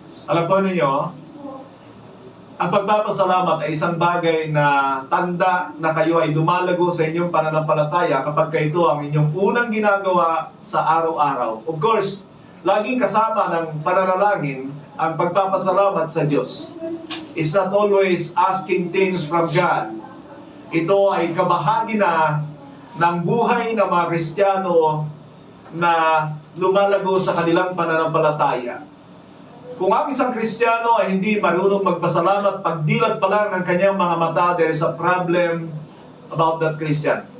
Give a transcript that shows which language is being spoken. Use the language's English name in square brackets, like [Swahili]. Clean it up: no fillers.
[Filipino] Alam po ninyo, ang pagpapasalamat ay isang bagay na tanda na kayo ay dumalago sa inyong pananampalataya kapag ito ang inyong unang ginagawa sa araw-araw. Of course, laging kasama ng pananalangin ang pagpapasalamat sa Diyos. [English] It's not always asking things from God. [Filipino] Ito ay kabahagi na ng buhay ng mga Kristiyano na lumalago sa kanilang pananampalataya. Kung ang isang Kristiyano ay hindi marunong magpasalamat, pagdilat pa lang ng kanyang mga mata, [English] there is a problem about that Christian.